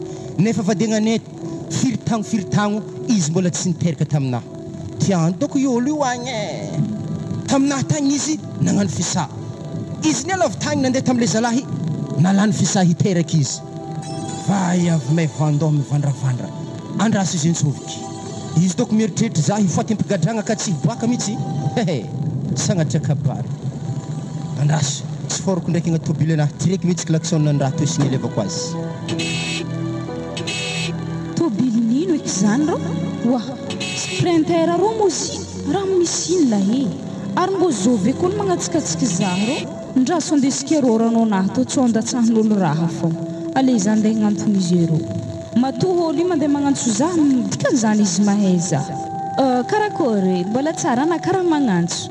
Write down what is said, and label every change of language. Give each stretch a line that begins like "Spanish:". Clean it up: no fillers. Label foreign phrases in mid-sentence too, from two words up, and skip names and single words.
Malagasy: nefa fadiagnane firy-tagno izy mbola tsy niteraka taminahy tiany doko olo io agny e taminahy tagny izy nagnano fisà izy ny alavy tagny nandeha tamile zalahy nalany fisà hiteraka izy fa avy may vandoha mivandravandra andraso izy intsoviky izy doko mieritreritra za hifoaty ampigadragna ka tsy hiboaka mihitsy sagnatra kabary andraso tsy foroko ndraiky agnaty tobily anahy tireky mihitsy klaxon andraha to signalevako azy Zany ro? Wa, sprinter ro mozi raha misy ino lahy ary mbo zovy koa magnatsikatsika za ro ndraso andesika roranao nahy to tsy andatsahan'olo raha fô aleza andeha hagnantony izy ro matoa olo io mandeha magnantso za dikan'izany izy mahay za karakory mbola tsara na karaha magnantso